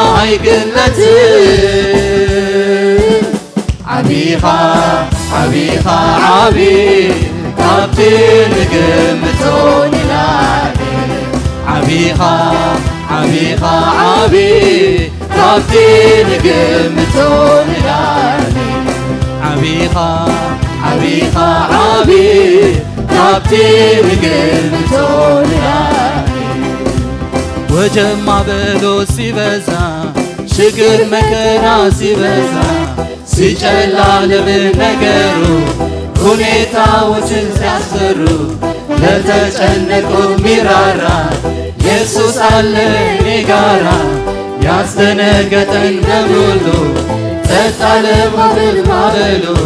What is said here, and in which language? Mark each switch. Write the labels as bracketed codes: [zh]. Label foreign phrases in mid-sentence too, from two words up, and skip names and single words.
[ti] ኣይግለጥን ዓቢኻ ዓቢኻ ዓቢ ካብቲ ንግምቶ ንላዕሊ ዓቢኻ ዓቢኻ ዓቢ ካብቲ ንግምቶ ንላዕሊ ዓቢኻ ዓቢኻ ዓቢ ካብቲ ንግምቶ ንላዕሊ [am] ወጀብ ማዕበሉ ሲበዛ ሽግር መከራ ሲበዛ ሲጨላልም ነገሩ ሁኔታዎችን ሲያስፈሩ ለተጨነቁ ሚራራ ኢየሱስ አለ እኔ ጋራ ያስደነገጠን በሙሉ ጸጥ አለ ማዕበሉ